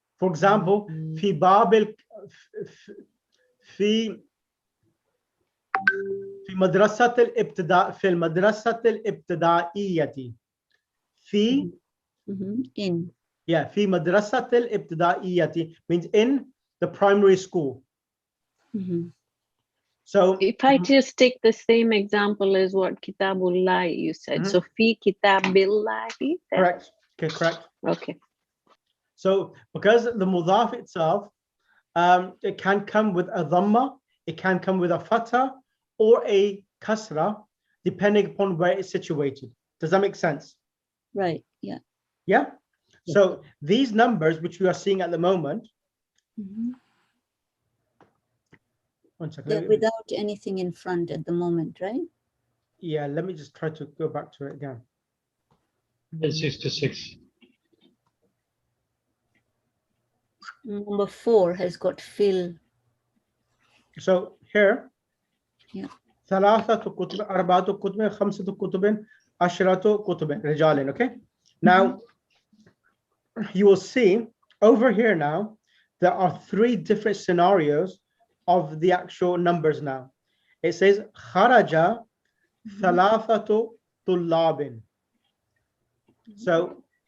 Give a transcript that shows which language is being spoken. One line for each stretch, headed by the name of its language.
English: For example,
Arabic: في باب في مدرسة الابتداء في المدرسة الابتدائية في
English: In.
Arabic: في مدرسة الابتدائية
English: means in the primary school. Mhm. So If I just take the same example as what kitabullahi you said, Mhm. so fi kitabillahi. correct. Okay, correct. Okay. So because the mudaf itself, it can come with a dhamma, it can come with a fatha or a kasra, depending upon where it's situated. Does that make sense? Right. Yeah. Yeah. So these numbers, which we are seeing at the moment, Mhm. one second. They're without anything in front at the moment, right? Yeah, let me just try to go back to it again. It's 66. Number 4 has got fill. So here, Yeah.
Arabic: ثلاثة كتب، أربعة كتب، خمسة كتب، عشرة كتب رجال.
English: Okay. Now you will see over here now there are 3 different scenarios of the actual numbers. Now it says
Arabic: خرج ثلاثة طلاب.
English: So